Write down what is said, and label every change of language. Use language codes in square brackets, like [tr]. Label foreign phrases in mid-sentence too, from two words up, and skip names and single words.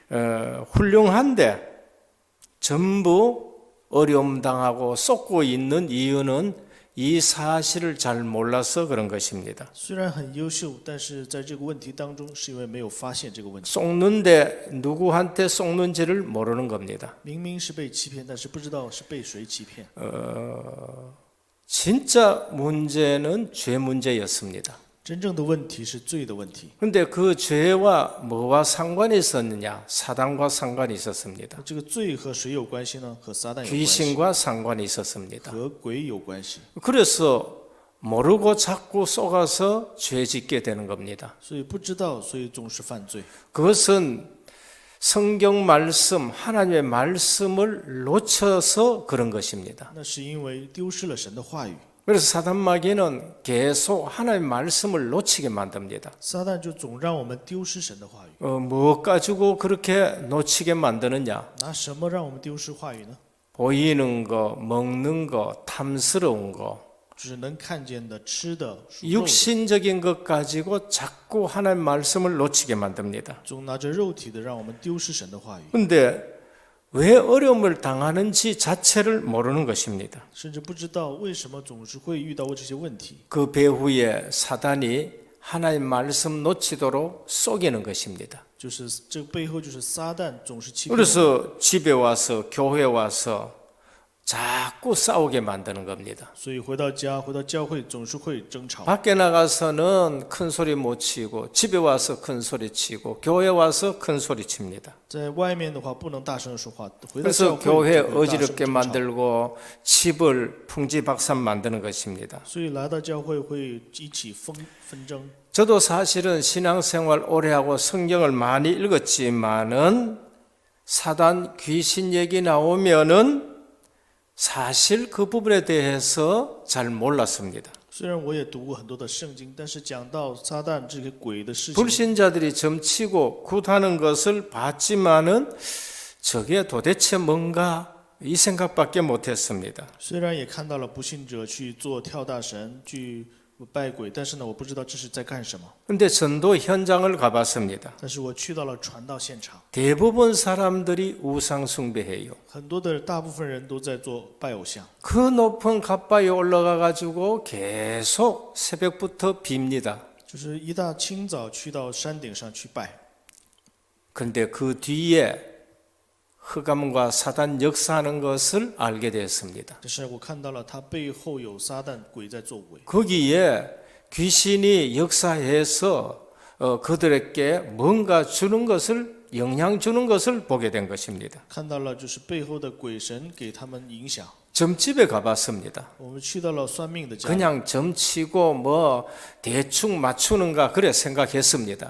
[ko] 훌륭한데 전부 어려움 당하고 쏟고 있는 이유는 이 사실을 잘 몰라서 그런 것입니다. [zh] 虽然很优秀，但是在这个问题当中，是因为没有发现这个问题。 [ko] 쏟는데 누구한테 쏟는지를 모르는 겁니다. [zh] 明明是被欺骗，但是不知道是被谁欺骗。 [ko] 진짜 문제는 죄 문제였습니다. [zh] 真正的问题是罪的问题。 [ko] 그런데 그 죄와 뭐와 상관이 있었느냐? 사단과 상관이 있었습니다. [zh] 这个罪和谁有关系呢？和撒旦有关系， [ko] 귀신과 상관이 있었습니다. [zh] 和鬼有关系。 [ko] 그래서 모르고 자꾸 속아서 죄 짓게 되는 겁니다. [zh] 所以不知道，所以总是犯罪。 [ko] 그것은 성경 말씀, 하나님의 말씀을 놓쳐서 그런 것입니다. [zh] 那是因为丢失了神的话语。 [ko] 그래서 사단 마귀는 계속 하나님의 말씀을 놓치게 만듭니다. [zh] 撒旦就总让我们丢失神的话语。 [ko] 뭐 가지고 그렇게 놓치게 만드느냐? [zh] 拿什么让我们丢失话语呢？ [ko] 보이는 거, 먹는 거, 탐스러운 거, [zh] 就是能看见的、吃的、属肉的， [ko] 육신적인 것 가지고 자꾸 하나님의 말씀을 놓치게 만듭니다. [zh] 总拿着肉体的，让我们丢失神的话语。 [ko] 근데 왜 어려움을 당하는지 자체를 모르는 것입니다. [zh] 甚至不知道为什么总是会遇到这些问题。 [ko] 그 배후에 사단이 하나님 말씀 놓치도록 속이는 것입니다. [zh] 就是这个背后就是撒旦总是欺骗我们。 [ko] 그래서 집에 와서 교회 와서 자꾸 싸우게 만드는 겁니다. [zh] 所以回到家、回到教会总是会争吵。 [ko] 밖에 나가서는 큰 소리 못 치고 집에 와서 큰 소리 치고 교회 와서 큰 소리 칩니다. [zh] 在外面的话不能大声的说话，回到 [ko] 그래서 [zh] 教会 [ko] 교회 [zh] 就会大声 [ko] 어지럽게 [zh] 争吵。 [ko] 만들고 집을 풍지박산 만드는 것입니다. [zh] 所以来到教会会一起纷争。 [ko] 저도 사실은 신앙생활 오래 하고 성경을 많이 읽었지만은 사단 귀신 얘기 나오면은 사실 그 부분에 대해서 잘 몰랐습니다. [zh] 虽然我也读过很多的圣经，但是讲到撒旦这个鬼的事情， [ko] 불신자들이 점치고 굿하는 것을 봤지만은 저게 도대체 뭔가 이 생각밖에 못했습니다. [zh] 虽然也看到了不信者去做跳大神、去拜鬼，但是呢，我不知道这是在干什么。 [ko] 근데 전도 현장을 가봤습니다. [zh] 但是我去到了传道现场， [ko] 대부분 사람들이 우상 숭배해요. [zh] 很多的大部分人都在做拜偶像， [ko] 그 높은 갓바위에 올라가 가지고 계속 새벽부터 빕니다. [zh] 就是一大清早去到山顶上去拜。 [ko] 근데 그 뒤에 흑암과 사단 역사하는 것을 알게 되었습니다. [zh] 但是我看到了他背后有撒旦鬼在作为， [ko] 거기에 귀신이 역사해서 그들에게 뭔가 주는 것을 영향 주는 것을 보게 된 것입니다. [zh] 看到了就是背后的鬼神给他们影响。 [ko] 점집에 가봤습니다. [zh] 我们去到了算命的家里， [ko] 그냥 점치고 뭐 대충 맞추는가 그래 생각했습니다.